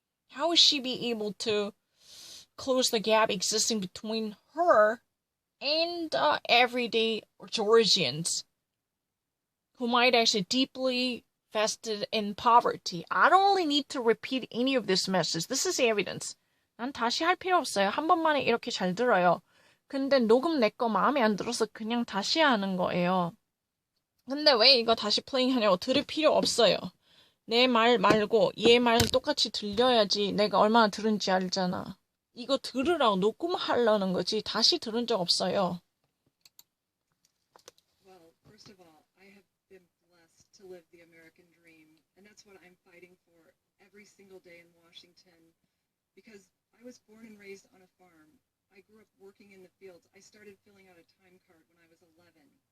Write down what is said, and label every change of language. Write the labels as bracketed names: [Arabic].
[English] How would she be able to close the gap existing between her and everyday Georgians who might actually deeply vested in poverty? I don't really need to repeat any of this message. This is evidence. [Korean] 난 다시 할 필요 없어요. 한 번만에 이렇게 잘 들어요. 근데 녹음 내 거 마음에 안 들어서 그냥 다시 하는 거예요. 근데 왜 이거 다시 플레이하냐고 들을 필요 없어요. 내 말 말고 얘 말은 똑같이 들려야지 내가 얼마나 들은지 알잖아. 이거 들으라고 녹음하려는 거지 다시 들은 적 없어요. [English] Well, first of all, I have been blessed to live the American dream, and that's what I'm fighting for every single day in Washington, because I was born and raised on a farm. I grew up working in the fields. I started filling out a time card when I was 11.